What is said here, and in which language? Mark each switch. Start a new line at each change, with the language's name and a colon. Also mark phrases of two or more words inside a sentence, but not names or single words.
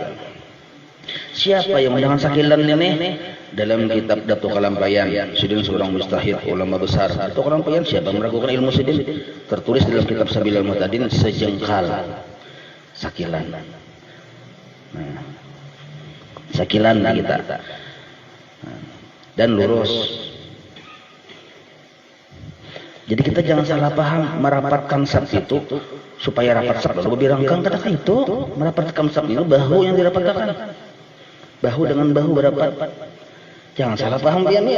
Indonesian: Siapa yang dengan sakilan ini? Dalam kitab Datuk Kalampayan, Sidin seorang mustahid, ulama besar. Datuk Kalampayan siapa meragukan ilmu Sidin? Tertulis dalam kitab Sabilul Muhtadin sejengkal, sakilan. Nah, sakilan kita. Dan lurus. Jadi kita jangan salah paham merapatkan sab itu supaya rapat sab. Lalu birangkang katakan itu merapatkan sab itu bahu yang dirapatkan. Bahu dengan bahu berapat. Jangan salah paham dia nih.